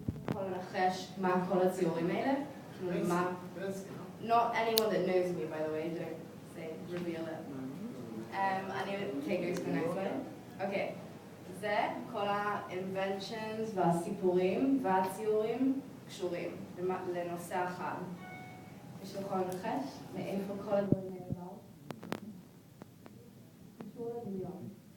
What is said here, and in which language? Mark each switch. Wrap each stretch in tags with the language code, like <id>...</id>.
<he>יכול לנחש מה כל הציורים האלה?</he> <en>Not anyone that knows me, by the way, don't say, reveal it.</en> <he>אני</he> <en>take you to the next slide. Okay.</en> <he>זה כל ה-inventions והסיפורים והציורים קשורים לנושא אחד. יש לך לנחש? מאיפה כל הדברים האלה באו? קשור לדמיון.</he>